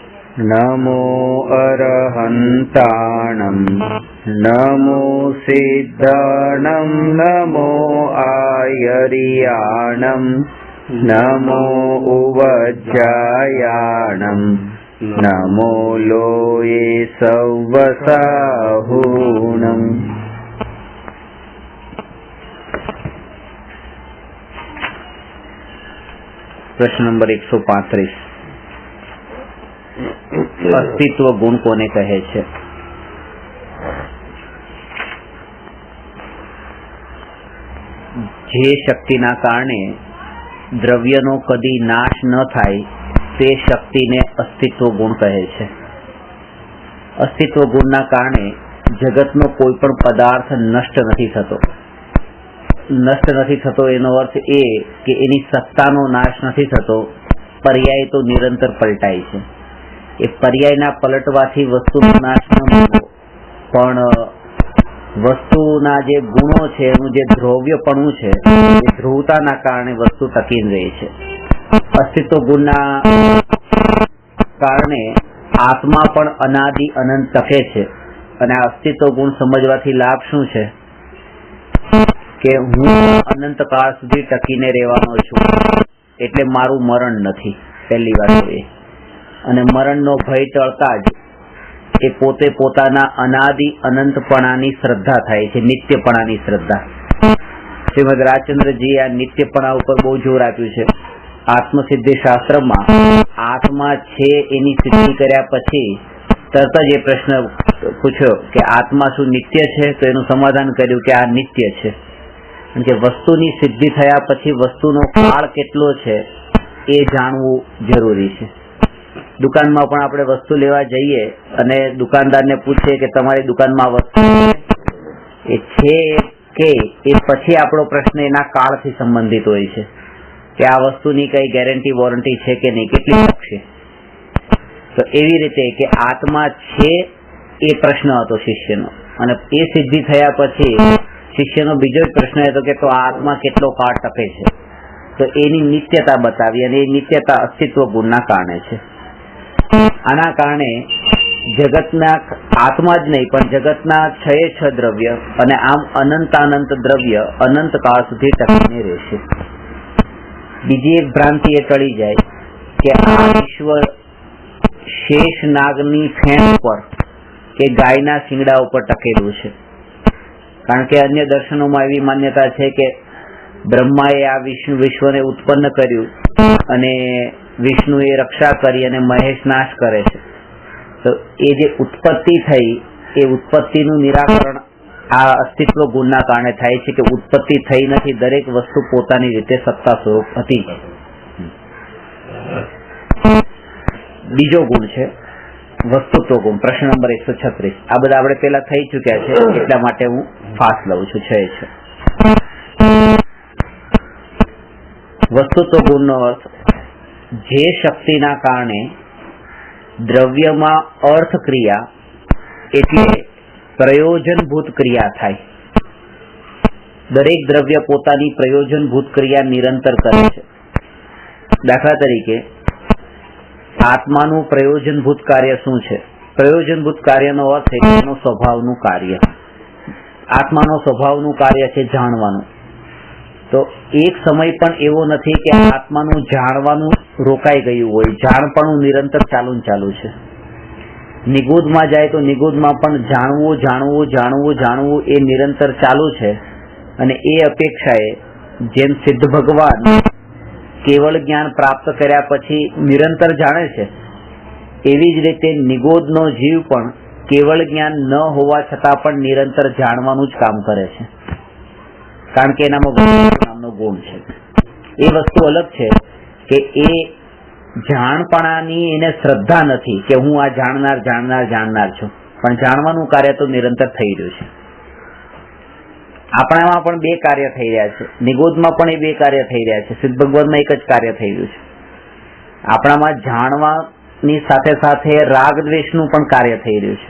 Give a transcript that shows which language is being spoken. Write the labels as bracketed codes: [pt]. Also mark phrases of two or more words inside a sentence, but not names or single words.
[pra] नमो अरहन्ताणं नमो सिद्धाणं नमो आयर्याणं नमो उवज्जायाणं नमो लोये सव्वसाहुणम्। [gu] પ્રશ્ન નંબર 135। અસ્તિત્વ ગુણ કોને કહે છે? જે શક્તિના કારણે દ્રવ્યનો કદી નાશ ન થાય તે શક્તિને અસ્તિત્વ ગુણ કહે છે। અસ્તિત્વ ગુણના કારણે જગતનો કોઈ પણ પદાર્થ નષ્ટ નહીં થતો। નષ્ટ નહીં થતો એનો અર્થ એ કે એની સત્તાનો નાશ નહીં થતો, પર્યાય તો નિરંતર પલટાય છે। એ પર્યાયના પલટવાથી વસ્તુનો નાશ ન થતો, પણ વસ્તુના જે ગુણો છે એનું જે દ્રવ્યપણું છે એ ધ્રુવતાના કારણે વસ્તુ ટકીને રહે છે। અસ્તિત્વ ગુણના કારણે આત્મા પણ અનાદિ અનંત ટકે છે। અને અસ્તિત્વ ગુણ સમજવાથી લાભ શું છે કે હું અનંત કાળ સુધી ટકીને રહેવાનો છું, એટલે મારું મરણ નથી। પહેલી વાત તો એ અને મરણનો ભય ટળતા જ એ પોતે પોતાના અનાદિ અનંતપણાની શ્રદ્ધા થાય છે, નિત્યપણાની શ્રદ્ધા। શ્રીમદ રાજચંદ્રજી આ નિત્યપણા ઉપર બહુ જોર આપ્યું છે। આત્મસિદ્ધિ શાસ્ત્રમાં આત્મા છે એની સિદ્ધિ કર્યા પછી તરત જ એ પ્રશ્ન પૂછ્યો કે આત્મા શું નિત્ય છે, તો એનું સમાધાન કર્યું કે આ નિત્ય છે। કે વસ્તુની સિદ્ધિ થયા પછી વસ્તુનો કાળ કેટલો છે એ જાણવું જરૂરી છે। દુકાનમાં પણ આપણે વસ્તુ લેવા જઈએ અને દુકાનદારને પૂછીએ કે તમારી દુકાનમાં વસ્તુ છે કે એ પછી આપણો પ્રશ્ન એના કાળથી સંબંધિત હોય છે કે આ વસ્તુની કઈ [en] guarantee warranty [gu] છે કે નહીં, કેટલી તક છે। તો એવી રીતે કે આત્મા છે એ પ્રશ્ન હતો શિષ્યનો, અને એ સિદ્ધિ થયા પછી શિષ્યનો બીજો પ્રશ્ન હતો કે તો આત્મા કેટલો કાળ ટકે છે। તો એની નિત્યતા બતાવી અને એ નિત્યતા અસ્તિત્વ ગુણના કારણે છે। આના કારણે જગતના આત્મા જ નહીં પણ જગતના છે છ દ્રવ્ય અને આમ અનંતાનંત દ્રવ્ય અનંત કાળ સુધી ટકીને રહેશે। બીજી એક ભ્રાંતિ એ ટળી જાય કે આ વિશ્વ શેષ નાગની ફેણ પર કે ગાયના શીંગડા પર ટકેલું છે। કારણ કે અન્ય દર્શનોમાં એવી માન્યતા છે કે બ્રહ્માએ આ વિશ્વને ઉત્પન્ન કર્યું અને વિષ્ણુએ રક્ષા કરી અને મહેશ નાશ કરે છે। તો એ જે ઉત્પત્તિ થઈ એ ઉત્પત્તિનું નિરાકરણ આ અસ્તિત્વ ગુણના કારણે થાય છે કે ઉત્પત્તિ થઈ નથી, દરેક વસ્તુ પોતાની રીતે સત્તા સ્વરૂપ હતી। બીજો ગુણ છે વસ્તુત્વ ગુણ। પ્રશ્ન નંબર 136. આ બધા આપણે પહેલા થઈ ચૂક્યા છે એટલા માટે હું ફાસ્ટ લઉં છું। છે વસ્તુત્વ ગુણનો અર્થ જે શક્તિના કારણે દ્રવ્યમાં અર્થ ક્રિયા એટલે પ્રયોજનભૂત ક્રિયા થાય। દરેક દ્રવ્ય પોતાની પ્રયોજનભૂત ક્રિયા નિરંતર કરે છે। દાખલા તરીકે આત્માનું પ્રયોજનભૂત કાર્ય શું છે? પ્રયોજનભૂત કાર્યનો અર્થ હૈ એનો સ્વભાવનું કાર્ય। આત્માનો સ્વભાવનું કાર્ય છે જાણવાનું। તો એક સમય પણ એવો નથી કે આત્માનું જાણવાનું રોકાઈ ગયું હોય, જાણપણું નિરંતર ચાલુ ને ચાલુ છે। નિગૂઢમાં જાય તો નિગૂઢમાં પણ જાણવું જાણવું જાણવું જાણવું એ નિરંતર ચાલુ છે। અને એ અપેક્ષાએ જેમ સિદ્ધ ભગવાન કેવળ જ્ઞાન પ્રાપ્ત કર્યા પછી નિરંતર જાણે છે, એવી જ રીતે નિગોધનો જીવ પણ કેવળ જ્ઞાન ન હોવા છતાં પણ નિરંતર જાણવાનું જ કામ કરે છે। કારણ કે એનામાં વસ્તુ નામનો ગુણ છે। એ વસ્તુ અલગ છે કે એ જાણપણાની એને શ્રદ્ધા નથી કે હું આ જાણનાર જાણનાર જાણનાર છું, પણ જાણવાનું કાર્ય તો નિરંતર થઈ રહ્યું છે। આપણામાં પણ બે કાર્ય થઈ રહ્યા છે, નિગોધમાં પણ એ બે કાર્ય થઈ રહ્યા છે, સિદ્ધ ભગવાનમાં એક જ કાર્ય થઈ રહ્યું છે। આપણામાં જાણવાની સાથે સાથે રાગ દ્વેષનું પણ કાર્ય થઈ રહ્યું છે।